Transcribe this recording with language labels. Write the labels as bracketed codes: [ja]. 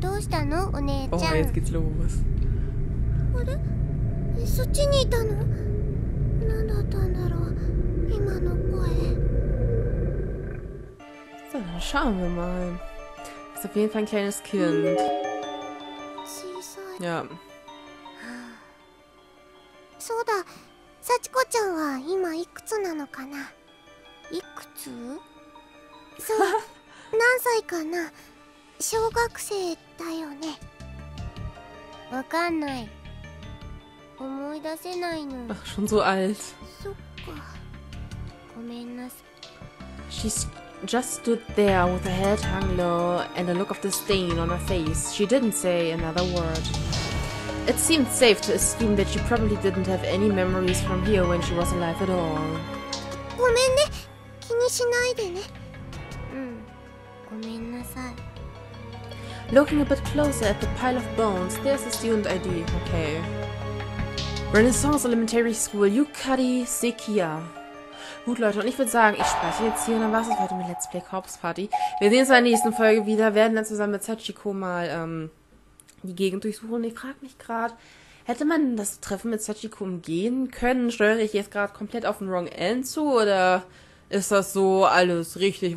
[ja] どうしたのお姉ちゃん。 [de] Oh, jetzt geht's los. [ja] あれ？そっちにいたの？何だったんだろう今の声。 [de] So, dann schauen wir mal. Ist auf jeden Fall ein kleines Kind. [ja] 小さい。 [de] Ja. [ja] そうだ、幸子ちゃんは今いくつなのかな。いくつ？そう、何歳かな。小学生だよね。わかんない。思い出せないの。 [de] Ach, schon so alt. [ja] そっか。ごめんなさい。 [en] She just stood there with her head hung low and a look of disdain on her face. She didn't say another word. It seemed safe to assume that she probably didn't have any memories from here when she was alive at all. [ja] ごめんね。気にしないでね。うん。ごめんなさい。 [en] Looking a bit closer at the pile of bones, there's a student ID. Okay. Renaissance Elementary School, Yuka Sekia. [de] Gut, Leute, und ich würde sagen, ich speichere jetzt hier und dann war es heute mit Let's Play Corpse Party. Wir sehen uns in der nächsten Folge wieder, werden dann zusammen mit Sachiko mal die Gegend durchsuchen. Ich frage mich gerade, hätte man das Treffen mit Sachiko umgehen können? Steuere ich jetzt gerade komplett auf den Wrong End zu oder ist das so alles richtig?